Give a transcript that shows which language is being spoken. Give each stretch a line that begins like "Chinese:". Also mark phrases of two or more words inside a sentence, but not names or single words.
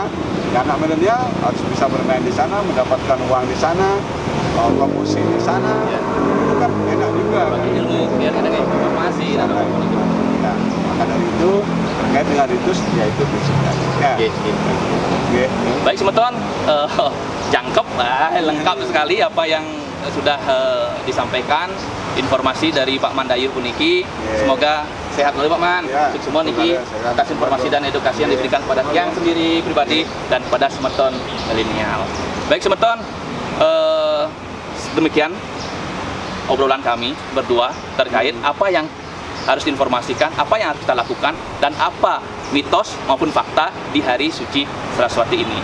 Indonesian: Ya, anak milenial harus bisa bermain di sana, mendapatkan uang di sana, promosi di sana, itu kan enak juga. Biar ada informasi dan nah, maka dari itu terkait dengan itu ya itu prinsipnya. Baik semeton, jangkep, lengkap sekali apa yang sudah disampaikan, informasi dari Pak Mandayu puniki. Semoga sehat dulu Pak Man. Semua niki atas informasi dan edukasi yang diberikan kepada yang sendiri pribadi dan kepada semeton milenial. Baik semeton, demikian obrolan kami berdua terkait apa yang harus diinformasikan, apa yang harus kita lakukan, dan apa mitos maupun fakta di hari suci Saraswati ini.